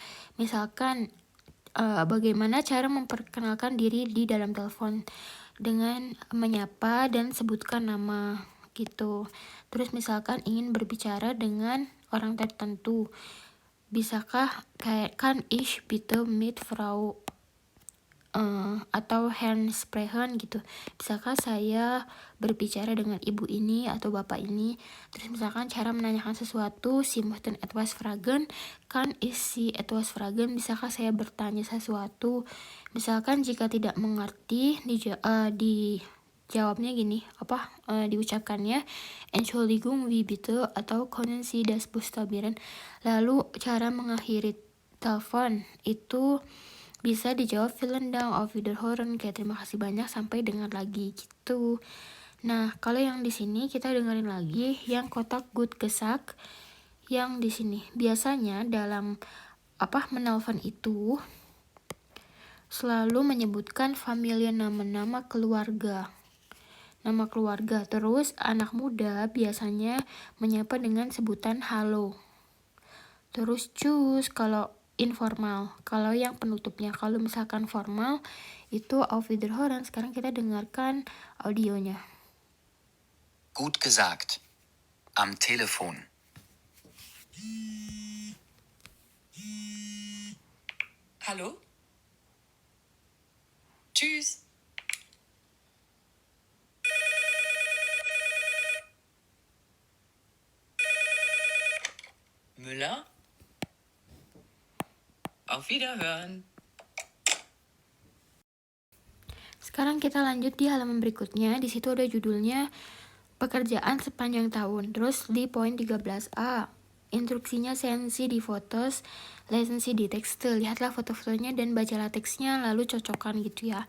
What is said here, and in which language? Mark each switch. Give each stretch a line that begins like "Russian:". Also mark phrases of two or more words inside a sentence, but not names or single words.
Indonesian: Misalkan bagaimana cara memperkenalkan diri di dalam telepon dengan menyapa dan sebutkan nama gitu. Terus misalkan ingin berbicara dengan orang tertentu, bisakah kayak kan
German: ich bitte mit Frau
Indonesian: atau
German: Herrn sprechen
Indonesian: gitu. Bisakah saya berbicara dengan ibu ini atau bapak ini? Terus misalkan cara menanyakan sesuatu,
German: Sie möchten etwas fragen, kann ich Sie etwas fragen?
Indonesian: Bisakah saya bertanya sesuatu? Misalkan jika tidak mengerti, dijawabnya gini, diucapkannya
German: Entschuldigung, wie bitte,
Indonesian: atau
German: können Sie das buchstabieren?
Indonesian: Lalu cara mengakhiri telepon itu bisa dijawab
German: vielen Dank, auf Wiederhören,
Indonesian: kayak terima kasih banyak, sampai dengar lagi gitu. Nah, kalau yang di sini kita dengerin lagi yang kotak
German: gut gesagt,
Indonesian: yang di sini biasanya dalam menelpon itu selalu menyebutkan familia, nama keluarga. Nama keluarga. Terus anak muda biasanya menyapa dengan sebutan halo. Terus cus kalau informal. Kalau yang penutupnya, kalau misalkan formal itu
German: auf Wiederhören.
Indonesian: Sekarang kita dengarkan audionya.
German: Gut gesagt. Am Telefon. Hallo? Tschüss. Müller? Auf Wiederhören.
Indonesian: Sekarang kita lanjut di halaman berikutnya. Di situ ada judulnya pekerjaan sepanjang tahun. Terus di poin 13a, instruksinya sensi di fotos, lesensi di tekste. Lihatlah foto-fotonya dan bacalah teksnya, lalu cocokkan gitu ya.